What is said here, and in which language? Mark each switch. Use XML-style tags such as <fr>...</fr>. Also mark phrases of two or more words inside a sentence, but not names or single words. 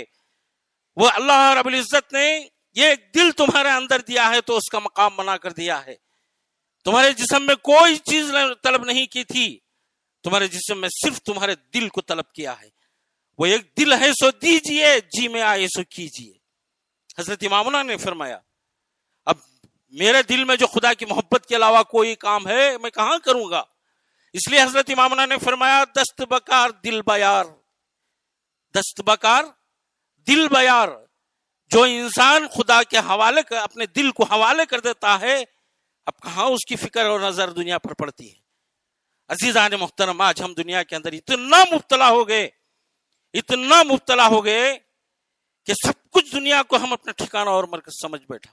<ur>وہ اللہ رب العزت نے یہ دل تمہارے اندر دیا ہے تو اس کا مقام بنا کر دیا ہے، تمہارے جسم میں کوئی چیز طلب نہیں کی تھی، تمہارے جسم میں صرف تمہارے دل کو طلب کیا ہے، وہ ایک دل ہے سو دیجئے، جی میں آئے سو کیجئے۔ حضرت امامنا نے فرمایا اب میرے دل میں جو خدا کی محبت کے علاوہ کوئی کام ہے میں کہاں کروں گا، اس لیے حضرت امامنا نے فرمایا</ur> <fa>دست بکار دل بیار، دست بکار دل بیار،</fa> <ur>جو انسان خدا کے حوالے کر اپنے دل کو حوالے کر دیتا ہے اب کہاں اس کی فکر اور نظر دنیا پر پڑتی ہے۔ عزیزان محترم، آج ہم دنیا کے اندر اتنا مبتلا ہو گئے، اتنا مبتلا ہو گئے کہ سب کچھ دنیا کو ہم اپنا ٹھکانہ اور مرکز سمجھ بیٹھا۔</ur>